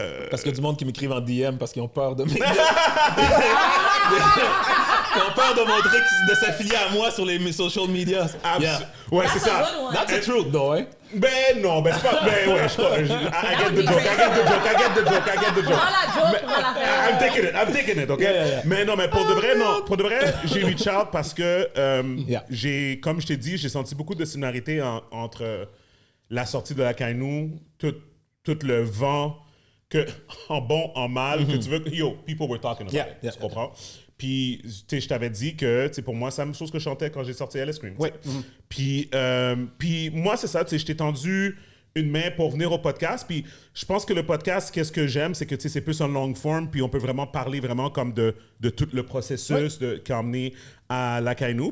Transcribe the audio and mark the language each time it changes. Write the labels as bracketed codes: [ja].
[fr] Parce qu'il y a du monde qui m'écrivent en DM parce qu'ils ont peur de... Ils ont peur de montrer, de s'affilier à moi sur les social media. [en] Yeah. [fr] Ouais, c'est [en] That's a [fr] ça. [en] good one. That's the truth, though, hein? [fr] Ben non, ben c'est pas... Ben ouais, [en] I get the joke, I get the joke. [fr] Prends la joke, prends la faire. [en] I'm taking it, OK? Yeah. [fr] Mais non, mais pour de vrai, non. Pour de vrai, j'ai [en] reach out [fr] parce que [en] Yeah. [fr] j'ai, comme je t'ai dit, j'ai senti beaucoup de similarité entre la sortie de la Kainu, tout le vent, que, en bon, en mal, que tu veux... [en] Yo, people were talking about it, [fr] tu comprends? Puis, tu sais, je t'avais dit que, tu sais, pour moi, c'est la même chose que je chantais quand j'ai sorti LS Scream. Oui. Puis moi, c'est ça, tu sais, je t'ai tendu une main pour venir au podcast. Puis je pense que le podcast, qu'est-ce que j'aime, c'est que, tu sais, c'est plus un long form, puis on peut vraiment parler vraiment comme de tout le processus qui a amené à la Kainu.